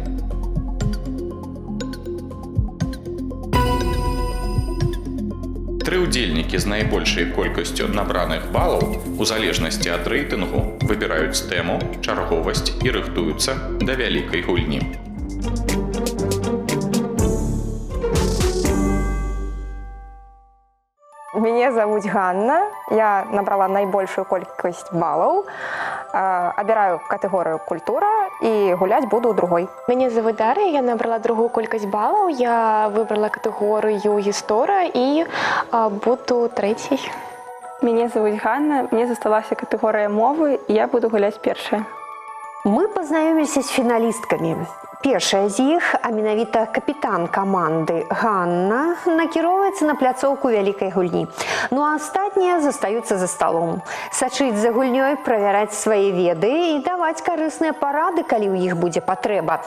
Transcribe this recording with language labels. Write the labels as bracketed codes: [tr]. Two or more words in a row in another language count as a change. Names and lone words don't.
[be] Тры ўдзельнікі з найбольшай колькасцю набраных балаў у залежнасці ад рэйтынгу выбіраюць тэму, чарговасць і рыхтуюцца да вялікай гульні. [ru] Меня зовут Ганна, я набрала наибольшую колькость баллов, обираю категорию «Культура» и гулять буду у другой. Меня зовут Дарья, я набрала другую колькость баллов, я выбрала категорию «История» и буду третьей. Меня зовут Ганна, мне засталась категория «Мовы», и я буду гулять первая. [be] Мы пазнаёміліся з фіналісткамі. Першая з іх, а менавіта капітан каманды Ганна, накіроўваецца на пляцоўку вялікай гульні. Ну а астатнія застаюцца за сталом. Сачыць за гульнёй, правяраць свае веды і даваць карысныя парады, калі ў іх будзе патрэба.